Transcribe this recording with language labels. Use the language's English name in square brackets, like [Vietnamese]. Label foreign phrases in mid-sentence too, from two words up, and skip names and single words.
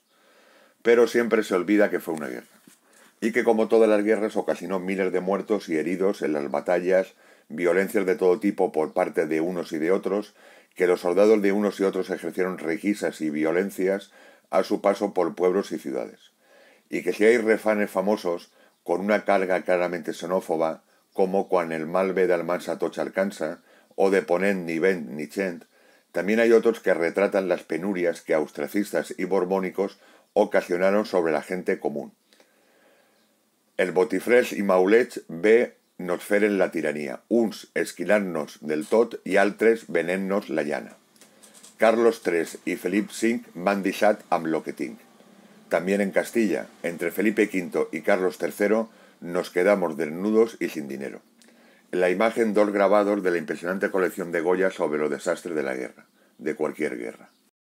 [Spanish] Pero siempre se olvida que fue una guerra, y que como todas las guerras ocasionó miles de muertos y heridos en las batallas, violencias de todo tipo por parte de unos y de otros, que los soldados de unos y otros ejercieron requisas y violencias a su paso por pueblos y ciudades, y que si hay refanes famosos con una carga claramente xenófoba, como [Catalan] quan el mal ve d'Almansa tots alcança, [Spanish] o [Catalan] de Ponent ni vent ni gent, [Spanish] también hay otros que retratan las penurias que austracistas y borbónicos ocasionaron sobre la gente común. [Catalan] El botifrés i maulets bé nos feren la tiranía, uns esquilant-nos del tot i altres venent-nos la llana. Carlos III y Felip V m'han deixat amb lo que tinc. [Spanish] También en Castilla, entre Felipe V y Carlos III, nos quedamos desnudos y sin dinero. En la imagen, dos grabados de la impresionante colección de Goya sobre los desastres de la guerra, de cualquier guerra.